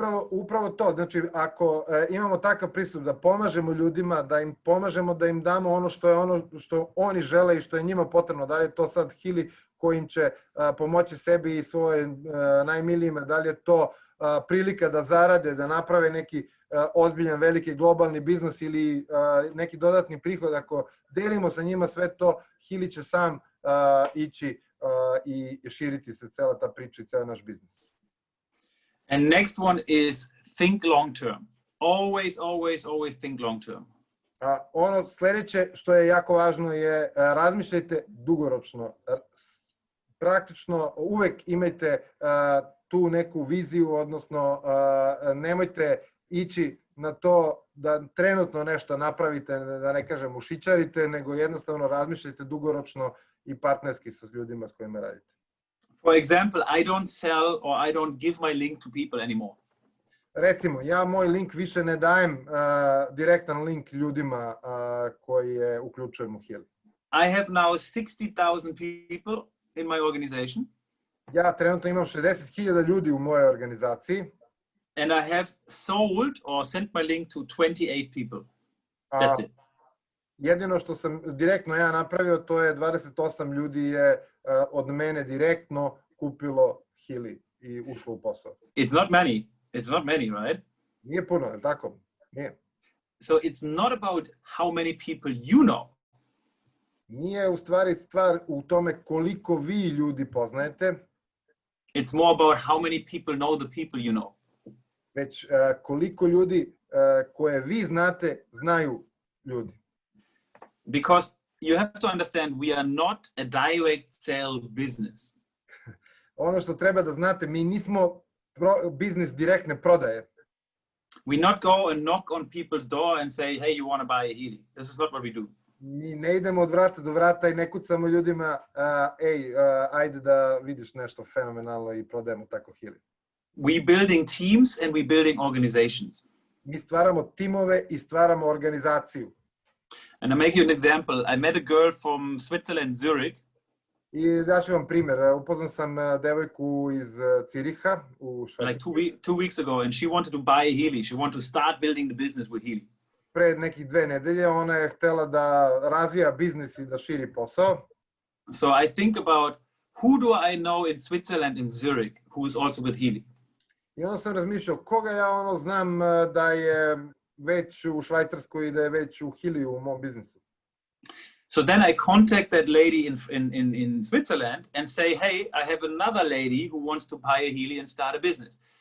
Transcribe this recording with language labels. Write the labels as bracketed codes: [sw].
[sr] Upravo to, znači ako imamo takav pristup da pomažemo ljudima, da im pomažemo, da im damo ono što oni žele i što je njima potrebno, da li je to sad Healy kojim će pomoći sebi i svojim najmilijima, da li je to prilika da zarade, da naprave neki ozbiljan, veliki globalni biznis ili neki dodatni prihod, ako delimo sa njima sve to, Healy će sam ići i širiti se cela ta priča i ceo naš biznis. [en] And next one is think long term. always think long term. [sr] Ono sljedeće što je jako važno je razmišljajte dugoročno. Praktično uvek imajte tu neku viziju, odnosno nemojte ići na to da trenutno nešto napravite, da ne kažem ušićarite, nego jednostavno razmišljajte dugoročno i partnerski sa ljudima s kojima radite. [en] For example, I don't sell or I don't give my link to people anymore. [sr] Recimo, ja moj link više ne dajem direktan link ljudima koje uključujem u Healy. [en] I have now 60,000 people in my organization. [sr] Ja trenutno imam 60.000 ljudi u mojoj organizaciji. [en] And I have sold or sent my link to 28 people. That's it. [sr] Jedino što sam direktno ja napravio, to je 28 ljudi je od mene direktno kupilo Healy i ušlo u posao. [en] It's not many. It's not many, right? [sr] Nije puno, je li tako? Nije. [en] So it's not about how many people you know. [sr] Nije u stvari stvar u tome koliko vi ljudi poznajete. [en] It's more about how many people know the people you know. [sr] Već koliko ljudi koje vi znate, znaju ljudi. [en] Because you have to understand, we are not a direct sale business. [sr] Ono što treba da znate, mi nismo biznis direktne prodaje. [en] We not go and knock on people's door and say, hey, you want to buy a Healy. This is not what we do. [sr] Mi ne idemo od vrata do vrata i ne kucamo ljudima, ajde da vidiš nešto fenomenalno i prodajemo tako Healy. [en] We building teams and we building organizations. [sr] Mi stvaramo timove i stvaramo organizaciju. [en] And I make you an example. I met a girl from Switzerland, Zurich. [sr] I daću vam primjer. Upoznao sam devojku iz Ciriha u Švajcarskoj. [en] Like 2 weeks ago, and she wanted to buy a Healy. She wanted to start building the business with Healy. [sr] Pre nekih 2 nedelje ona je htela da razvija biznis i da širi posao. [en] So I think about who do I know in Switzerland in Zurich who is also with Healy. [sr] I onda sam razmišljao koga ja znam da je već u Švajcarskoj i da je već u Healy u mom biznisu. [en] So then I contact that lady in Switzerland and say, hey, I have another lady who wants to buy a Healy and start a business.